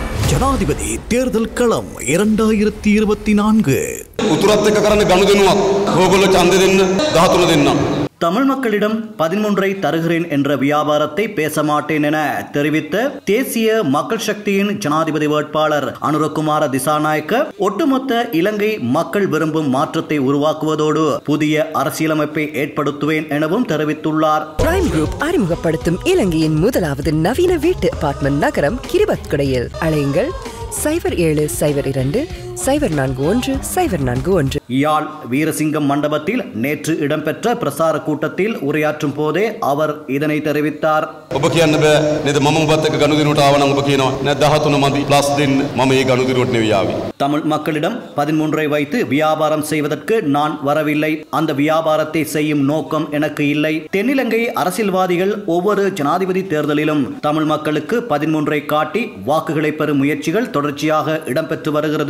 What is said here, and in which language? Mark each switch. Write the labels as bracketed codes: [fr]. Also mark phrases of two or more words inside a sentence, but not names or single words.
[ta] ஜனாதிபதி தேர்தல் களம் 2024 [si] උතුරත් එක්ක කරන්න ගනුදෙනුවක් ඕගොල්ලෝ ඡන්දෙ දෙන්න 13 දෙන්නම්. [ta] தமிழ் மக்களிடம் 13 தருகிறேன் என்ற வியாபாரத்தை பேச மாட்டேன் என தெரிவித்த தேசிய மக்கள் சக்தியின் ஜனாதிபதி வேட்பாளர் அனுரகுமார திசாநாயக்க ஒட்டுமொத்த இலங்கை மக்கள் விரும்பும் மாற்றத்தை உருவாக்குவதோடு புதிய அரசியலமைப்பை ஏற்படுத்துவேன் எனவும் தெரிவித்துள்ளார். பிரைம் குரூப் அறிமுகப்படுத்தும் இலங்கையின் முதலாவது நவீன வீட்டு அபார்ட்மெண்ட் நகரம் கிரிபத்குடையில். அழையுங்கள் 0772041041. யாழ் வீரசிங்கம் மண்டபத்தில் நேற்று இடம்பெற்ற பிரசார கூட்டத்தில் உரையாற்றும் போதே அவர் இதனை தெரிவித்தார். [si] ඔබ කියන්න බෑ නේද මම ඔබත් එක්ක ගනුදෙනුවට ආව නම් ඔබ කියනවා නෑ 13 මදි ප්ලස් දෙන්න මම ඒ ගනුදෙනුවට නෙවෙයි ආවේ. [ta] தமிழ் மக்களிடம் 13 வைத்து வியாபாரம் செய்வதற்கு நான் வரவில்லை. அந்த வியாபாரத்தை செய்யும் நோக்கம் எனக்கு இல்லை. தென்னிலங்கை அரசியல்வாதிகள் ஒவ்வொரு ஜனாதிபதி தேர்தலிலும் தமிழ் மக்களுக்கு 13 காட்டி வாக்குகளை பெறும் முயற்சிகள் தொடர்ச்சியாக இடம்பெற்று வருகிறது.